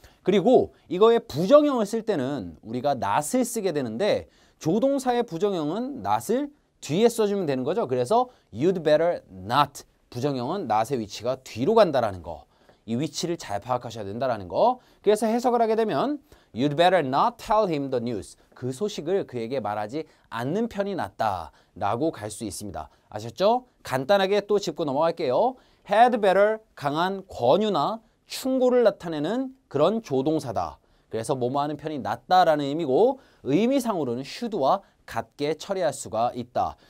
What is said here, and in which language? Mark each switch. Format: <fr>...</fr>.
<ko>그리고 이거의 부정형을 쓸 때는 우리가 not을 쓰게 되는데, 조동사의 부정형은 not을 뒤에 써주면 되는 거죠. 그래서</ko> <en>you'd better not,</en> <ko>부정형은 not의 위치가 뒤로 간다라는 거. 이 위치를 잘 파악하셔야 된다는 거. 그래서 해석을 하게 되면</ko> <en>You'd better not tell him the news.</en> <ko>그 소식을 그에게 말하지 않는 편이 낫다 라고 갈 수 있습니다. 아셨죠? 간단하게 또 짚고 넘어갈게요. Had better, 강한 권유나 충고를 나타내는 그런 조동사다. 그래서 뭐뭐 하는 편이 낫다라는 의미고, 의미상으로는 should와 같게 처리할 수가 있다.</ko>